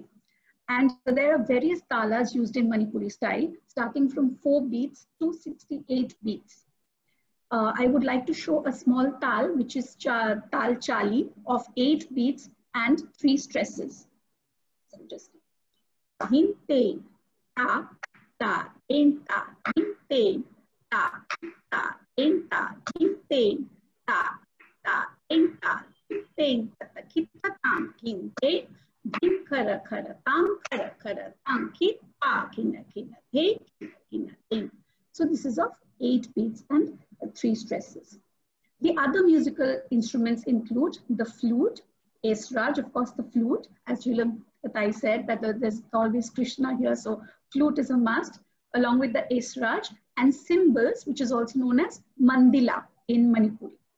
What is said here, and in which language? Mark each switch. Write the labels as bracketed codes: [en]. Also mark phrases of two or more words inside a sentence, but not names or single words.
[en] And there are various talas used in Manipuri style, starting from 4 beats to 68 beats. I would like to show a small tal, which is tal chali, of 8 beats and 3 stresses. So just hin te ta ta in ta hin te ta ta in ta hin te ta ta in ta hin te kita tam kin te din khara khara tam khara khara tam kit pa kina kina te kina tin. So this is of 8 beats and 3 stresses. The other musical instruments include the flute, Esraj, of course the flute, as Jilam Katai said, that there's always Krishna here, so flute is a must, along with the Esraj, and cymbals, which is also known as Mandila in Manipuri.